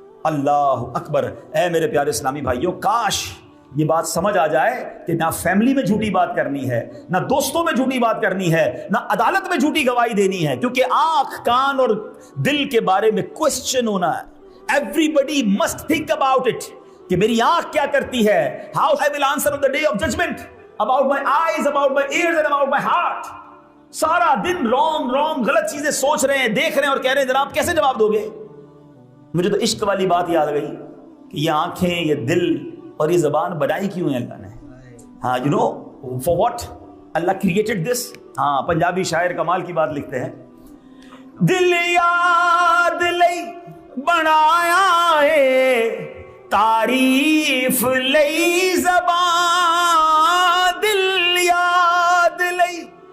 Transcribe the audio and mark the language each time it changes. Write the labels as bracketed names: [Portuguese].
[Urdu] اللہ اکبر. اے میرے پیارے اسلامی بھائیوں, کاش یہ بات سمجھ آ جائے کہ نہ فیملی میں جھوٹی بات کرنی ہے, نہ دوستوں میں جھوٹی بات کرنی ہے, نہ عدالت میں جھوٹی گواہی دینی ہے, کیونکہ آنکھ, کان اور دل کے بارے میں کوسچن ہونا ہے. [English] Everybody must think about it [Urdu] کہ میری آنکھ کیا کرتی ہے. [English] How I will answer on the day of judgment, about my eyes, about my ears and about my heart. [Urdu] سارا دن رونگ غلط چیزیں سوچ رہے ہیں, دیکھ رہے ہیں اور کہہ رہے ہیں جناب کیسے جواب دو گے؟ مجھے تو عشق والی بات یاد گئی کہ یہ آنکھیں, یہ دل اور یہ زبان بنائی کیوں ہے اللہ نے. [English] ہاں you know for what Allah created this. [Urdu] ہاں پنجابی شاعر کمال کی بات لکھتے ہیں, [Punjabi] دل یاد لئی بنایا ہے تعریف لئی زبان, دل یاد لئی